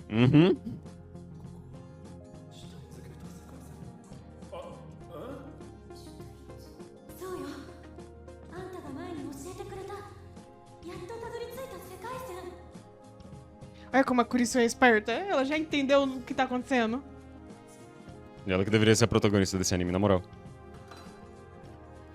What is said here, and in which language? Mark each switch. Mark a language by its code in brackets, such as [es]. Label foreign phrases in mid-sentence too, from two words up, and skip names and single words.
[ja] Uhum. そうよあんたが前に教えてくれたやっとたどり着いた世界線 [pt] Olha como a Kurisu é esperta. Ela já entendeu o que tá acontecendo. E ela que deveria ser a protagonista desse anime, na moral.